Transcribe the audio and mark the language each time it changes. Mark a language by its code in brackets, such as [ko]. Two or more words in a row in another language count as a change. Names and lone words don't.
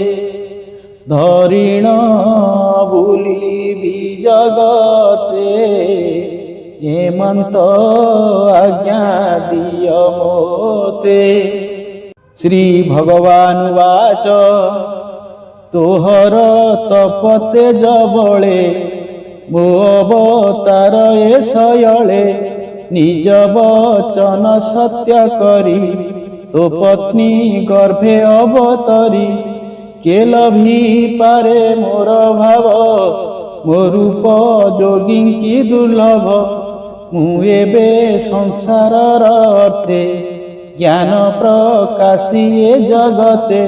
[or] ଧରିଣ ବୁଲିବି ଜଗତେ ହେମନ୍ତ ଆଜ୍ଞା ଦିୟ ମୋତେ। ଶ୍ରୀ ଭଗବାନ ବାଚ ତୋହର ତପତେ ଜବଳେ ମୋ ଅବତାର ଏ ଶୟଳେ ନିଜ ବଚନ ସତ୍ୟ କରି ତୋ ପତ୍ନୀ ଗର୍ଭେ ଅବତରି କେ ଲଭି ପାରେ ମୋର ଭାବ ମୋ ରୂପ ଯୋଗୀଙ୍କି ଦୁର୍ଲଭ ମୁଁ ଏବେ ସଂସାରର ଅର୍ଥେ ଜ୍ଞାନ ପ୍ରକାଶୀ ଏ ଜଗତେ